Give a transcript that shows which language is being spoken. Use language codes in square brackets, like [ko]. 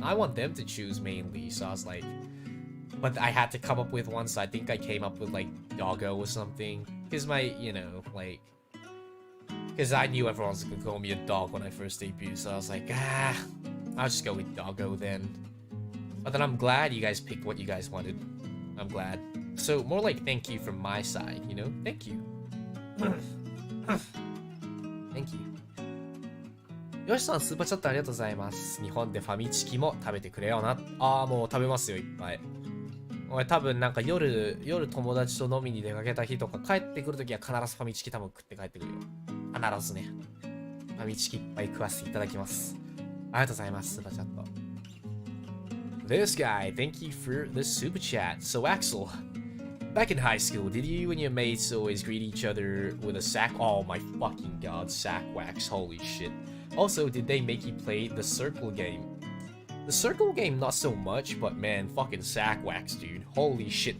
[en] I want them to choose mainly, so I was like, but I had to come up with one, so I think I came up with like Doggo or something, because my, you know, like, because I knew everyone was gonna call me a dog when I first debuted, so I was like, I'll just go with Doggo then. But then I'm glad you guys picked what you guys wanted. I'm glad. So more like thank you from my side, you know? Thank you. Thank you. [ja] よしさん、スーパーチャットありがとうございます。日本でファミチキも食べてくれよな。ああ、もう食べますよ、いっぱい。俺多分なんか夜友達と飲みに出かけた日とか帰ってくるときは必ずファミチキ多分食って帰ってくるよ。必ずね。ファミチキいっぱい食わせていただきます。ありがとうございます、スーパーチャット。 [en] This guy, thank you for the super chat. So Axel, back in high school, did you and your mates always greet each other with a sack? Oh my fucking god, sack wax, holy shit. Also, did they make you play the circle game? The circle game, not so much, but man, fucking sack wax, dude. Holy shit.